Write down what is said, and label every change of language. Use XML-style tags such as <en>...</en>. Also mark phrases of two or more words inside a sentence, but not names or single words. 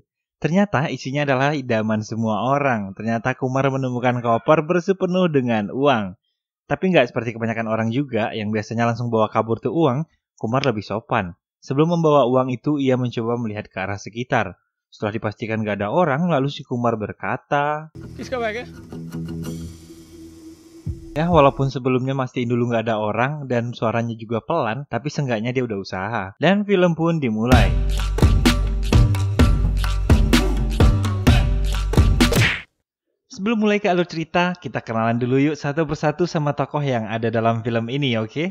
<id>Ternyata isinya adalah idaman semua orang. Ternyata Kumar menemukan koper berisi penuh dengan uang. Tapi nggak seperti kebanyakan orang juga yang biasanya langsung bawa kabur tuh uang, Kumar lebih sopan. Sebelum membawa uang itu, ia mencoba melihat ke arah sekitar. Setelah dipastikan gak ada orang, lalu si Kumar berkata,</id> <hi>किसका बैग है?</hi> <id>ya walaupun sebelumnya mastiin dulu gak ada orang dan suaranya juga pelan, tapi seenggaknya dia udah usaha. Dan film pun dimulai. Sebelum mulai ke alur cerita, kita kenalan dulu yuk satu persatu sama tokoh yang ada dalam film ini, oke?</id>